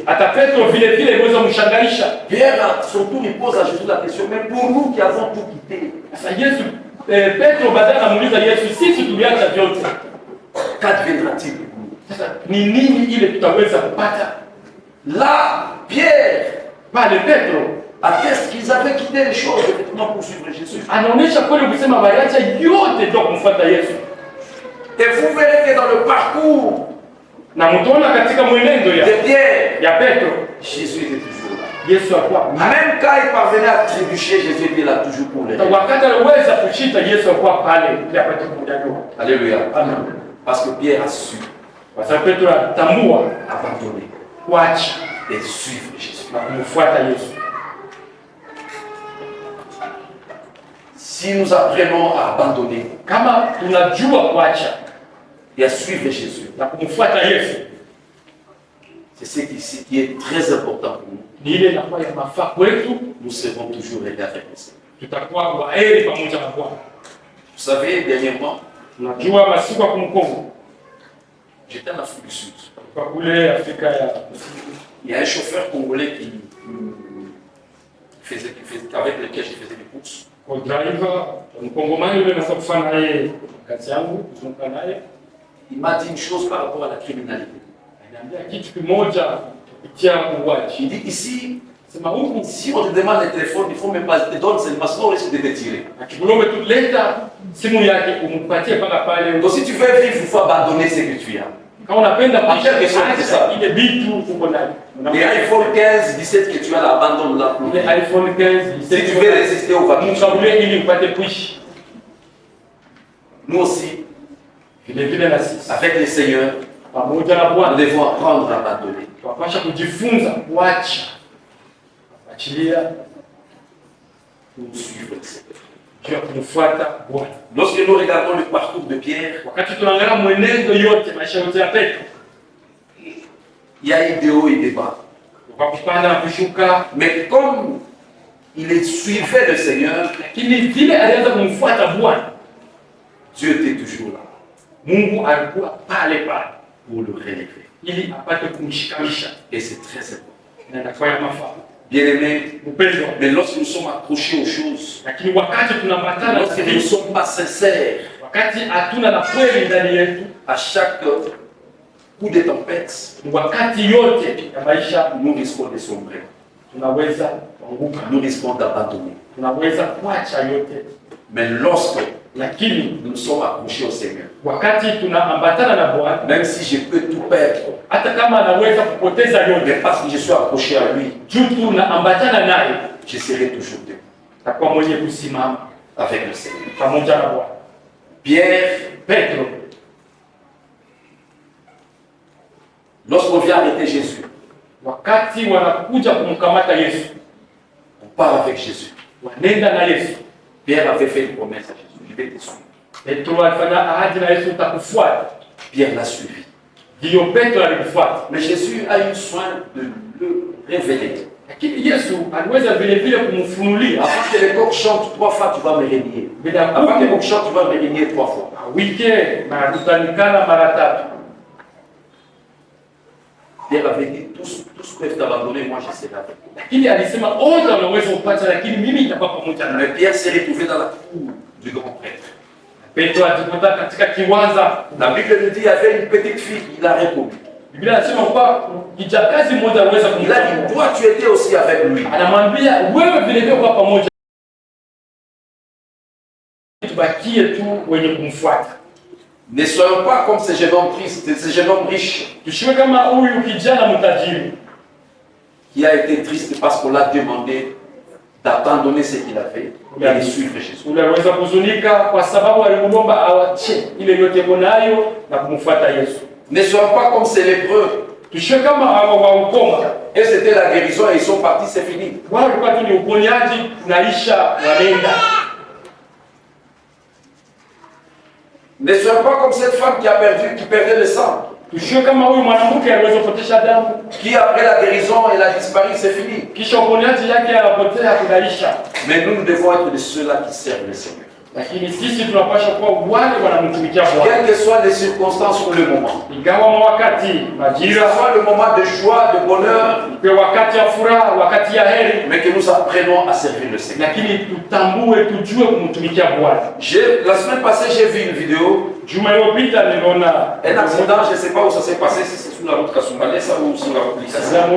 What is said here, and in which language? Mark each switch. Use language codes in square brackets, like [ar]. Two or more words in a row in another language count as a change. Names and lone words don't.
[sw] Hata Petro vile vile iliweza kumshangaisha. [fr] Pierre, à son tour, il pose à Jésus la question, mais pour nous qui avons tout quitté, [sw] Sasa Yesu Petro baadaye anamuuliza Yesu, sisi tuliacha vyote, [fr] qu'adviendra-t-il de nous? [sw] sasa ni nini ile tutaweza kupata? [fr] Là, Pierre [sw] Pale Petro [fr] atteste qu'ils avaient quitté les choses effectivement pour suivre Jésus. [sw] anaonyesha kweli kusema waliacha yote ndio kumfuata Yesu. [fr] Et vous verrez que dans le parcours [sw] Na mtaona katika mwenendo [fr] de Pierre, [sw] ya Petro, [fr] Jésus était toujours là. [sw] Yesu alikuwa [fr] Même quand il parvenait à trébucher, Jésus était là toujours pour les. [sw] wakati aliweza kushita, Yesu alikuwa pale ili apate kumjadua. [fr] Alléluia. [sw] Amen. [fr] Parce que Pierre a su [sw] Kwa sababu Petro alitambua [fr] abandonner [sw] kuacha [fr] et suivre Jésus. [sw] na kumfuata Yesu. [fr] Si nous apprenons à abandonner [sw] Kama tunajua kuacha [fr] et à suivre Jésus, [sw] na kumfuata Yesu, [fr] c'est ce qui est très important pour nous. [sw] ni ile inakuwa ya mafaa kwetu, [fr] Nous serons toujours aidés avec le Seigneur. [sw] tutakuwa waheri pamoja na Bwana. [fr] Vous savez, dernièrement, [sw] Unajua masiku ya kumkongo [fr] j'étais en Afrique du Sud. [sw] kwa kule Afrika ya [fr] Il y a un chauffeur congolais avec lequel je faisais des courses. [sw] kwa driver mkongomani yule, nasa kufanya naye kazi yangu, kuzunguka naye. [fr] Il m'a dit une chose par rapport à la criminalité. [sw] Ananiambia kitu kimoja kupitia uwaji. [fr] Il dit ici, [sw] Sema huku [fr] si on te demande le téléphone, il faut même pas te donner seulement, sinon on risque de te tirer. [sw] akikulombe tu leta simu yake umpatie mpaka pale. [fr] Donc si tu veux vivre, il faut abandonner ce que tu as. [sw] Kama unapenda kuishi Acha kesho acha ile vitu uko nayo. [fr] Les iPhone 15, 17 que tu as là, abandonne-la. [sw] Ile iPhone 15 [fr] Si tu veux résister au vacances, [sw] mkabulie ili upate kuishi. [fr] nous aussi, [sw] Vile vile na sisi [fr] avec le Seigneur, [sw] pamoja na [fr] nous [sw] Bwana [fr] devons apprendre à abandonner. [sw] tunapaswa kujifunza kuacha, achilia [fr] Pour suivre le Seigneur. [sw] juu ya kumfuata Bwana. [fr] Lorsque nous regardons le parcours de Pierre, [sw] Wakati tunaangalia mwenendo yote, maisha yote ya Petro, [fr] il y a eu des hauts et des bas. [sw] kwa kupanda na kushuka, [fr] Mais comme il suivait le Seigneur, [sw] lakini vile alianza kumfuata Bwana, [fr] Dieu était toujours là [sw] Mungu alikuwa pale pale [fr] pour le relever. [sw] ili apate kumshikanisha, [fr] Et c'est très important. [sw] na inakuwa ya mafaa. [fr] Bien-aimés, [sw] Mpendwa, [fr] mais lorsque nous sommes accrochés aux choses, [sw] lakini wakati tunambatana na [fr] lorsque nous ne [sw] vitu, [fr] sommes pas sincères, [sw] wakati hatuna na kweli ndani yetu, [fr] à chaque coup de tempête, [sw] wakati yote ya maisha [fr] nous risquons de sombrer. [sw] tunaweza kuanguka, [fr] Nous risquons d'abandonner. [sw] tunaweza kuacha yote, [fr] Mais lorsque [sw] lakini [fr] nous sommes accrochés au Seigneur, [sw] wakati tunaambatana na Bwana, [fr] même si je peux tout perdre, [sw] hata kama anaweza kupoteza yote, [fr] mais parce que je suis accroché à lui, [sw] juu tunaambatana naye, [fr] je serai toujours debout [sw] takuwa mwenye kusimama [fr] avec le Seigneur. [sw] pamoja na Bwana. [fr] Pierre, [sw] Petro, [fr] lorsqu'on vient arrêter Jésus, [sw] wakati wanakuja kumkamata Yesu, [fr] on part avec Jésus. [sw] wanenda na Yesu. [fr] Pierre avait fait une promesse à Jésus, je vais te suivre. [sw] Petro alifanya ahadi na Yesu, utakufuata. [fr] Pierre l'a suivi. [sw] Ndiyo, Petro alimfuata, [fr] Mais Jésus a eu soin de le révéler. [sw] lakini Yesu aliweza vile vile kumfunulia. [fr] Avant que les coqs chantent 3 fois, tu vas me régner. [sw] Bila [fr] Avant que les [sw] kuku [fr] coqs chantent, tu vas me régner 3 fois. [sw] wike na tutanikana mara tatu. [fr] Pierre avait dit, tous peuvent t'abandonner, moi je serai avec toi. [sw] Lakini alisema wote wanaweza kupata, lakini mimi nitakuwa pamoja nawe. [fr] Mais Pierre s'est retrouvé dans la cour du grand prêtre. [sw] Petro alijikuta katika kiwanja. [fr] La Bible nous dit qu'il y avait une petite fille qui l'a reconnu. [sw] Biblia inasema kwa kijakazi mmoja aliweza [fr] Il a [sw] kumtambua. [fr] dit, toi tu étais aussi avec lui. [sw] Anamwambia wewe vile vile kwa pamoja. Tubakie tu wenye kumfuata. [fr] Ne soyons pas comme ces jeunes hommes tristes, ces jeunes hommes riches [sw] Tusiwe kama huyu kijana mtajiri [fr] qui a été triste parce qu'on l'a demandé d'abandonner ce qu'il a fait et de suivre Jésus. [sw] Unaweza kuzunika kwa sababu alimwomba awache ile yote nayo na kumfuata Yesu. [fr] Ne sois pas comme ces lépreux. [sw] Tusiwe kama hao wa ukoma. [fr] Et c'était la guérison et ils sont partis, c'est fini. [sw] Wao walikuwa tu ni uponyaji, naisha wanaenda. [fr] Ne sois pas comme cette femme qui perdait le sang. [sw] Tusiwe kama huyu mwanamke aliweza kupotesha damu. [fr] Qui après la guérison, elle a disparu, c'est fini. [sw] Kisha uponyaji yake anapotea kunaisha. [fr] Mais nous devons être de ceux-là qui servent le Seigneur. [sw] Lakini sisi tunapaswa kuwa wale wanamtumikia Bwana. [fr] Quelles que soient les circonstances ou le moment. [sw] Ingawa wakati majira, [fr] Que ce soit le moment de joie, de bonheur, [sw] kwa wakati ya furaha, wakati ya heri, [fr] mais que nous apprenons à servir le Seigneur. [sw] lakini tutambue, tujue kumtumikia Bwana. [fr] La semaine passée, j'ai vu une vidéo. [sw] Juma iliyopita niliona [fr] Un accident, je ne sais pas où ça s'est passé, si c'est sur la route Kasumbalesa ou sur la route Likasi.